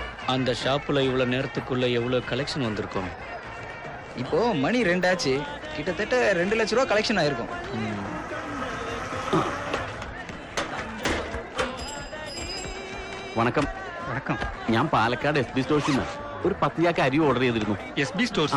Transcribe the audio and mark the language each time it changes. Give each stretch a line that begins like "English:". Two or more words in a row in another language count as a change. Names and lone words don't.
Tamil: அந்த ஷாப்புல இவ்வளவு நேரத்துக்குள்ள எவ்வளவு கலெக்ஷன் வந்திருக்கும்? இப்போ மணி 2 ஆச்சு. கிட்டத்தட்ட 2 லட்ச ரூபா கலெக்ஷன் ஆயிருக்கும்.
Malayalam: വണക്കം.
Tamil: வணக்கம்.
Malayalam: ഞാൻ പാലക്കാട് SB സ്റ്റോഴ്സിൽ നിന്ന് ഒരു 10 ചാക്ക് അരി ഓർഡർ ചെയ്തിരുന്നു.
Tamil: SB ஸ்டோர்ஸ்.